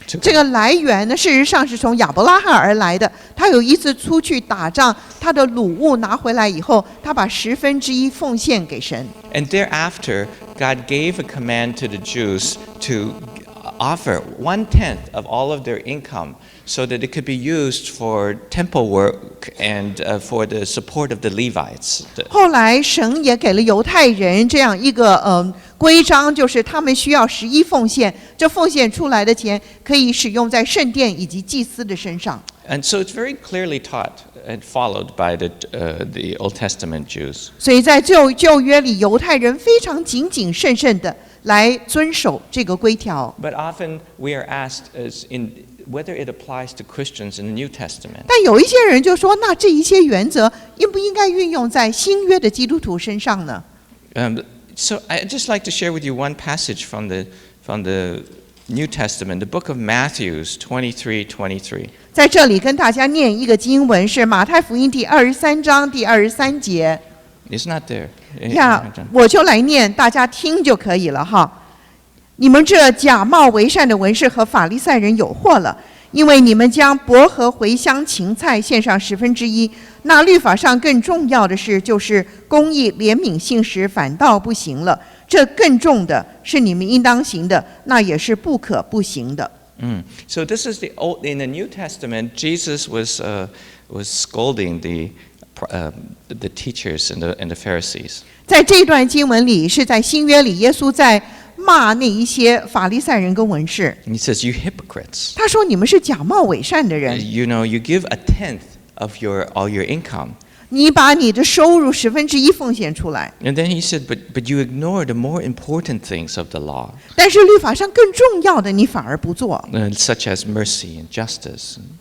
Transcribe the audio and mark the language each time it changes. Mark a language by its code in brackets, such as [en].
[zh] 这个来源呢，事实上是从亚伯拉罕而来的。他有一次出去打仗，他的掳物拿回来以后，他把1/10奉献给神。 [en] And thereafter, God gave a command to the Jews to offer 1/10 of all of their income so that it could be used for temple work and for the support of the Levites. [zh] 后来神也给了犹太人这样一个规章，就是他们需要11奉献，这奉献出来的钱可以使用在圣殿以及祭司的身上。 [en] And so it's very clearly taught and followed by the Old Testament Jews. [zh] 所以在旧约里，犹太人非常谨谨慎慎的来遵守这个规条。 [en] But often we are asked whether it applies to Christians in the New Testament. [zh] 但有一些人就说，那这一些原则应不应该运用在新约的基督徒身上呢？ [en] So I'd just like to share with you one passage from the New Testament, the book of Matthew 23:23. [zh] 在这里跟大家念一个经文，是马太福音第23章第23节。 [en] It's not there. [zh] 我就来念，大家听就可以了哈。你们这假冒为善的文士和法利赛人有祸了，因为你们将薄荷、茴香、芹菜献上1/10，那律法上更重要的事就是公义、怜悯、信实，反倒不行了。这更重的是你们应当行的，那也是不可不行的。 [en] So this is in the New Testament, Jesus was scolding the teachers and the Pharisees. [zh] 在这段经文里，是在新约里，耶稣在骂那一些法利赛人跟文士。 [en] And he says, "You hypocrites! [zh] 他说：“你们是假冒伪善的人。 [en] You give 1/10 of all your income." [zh] 你把你的收入1/10奉献出来， [en] And then he said, "But you ignore the more important things of the law, [zh] 但是律法上更重要的你反而不做， [en] such as mercy and justice."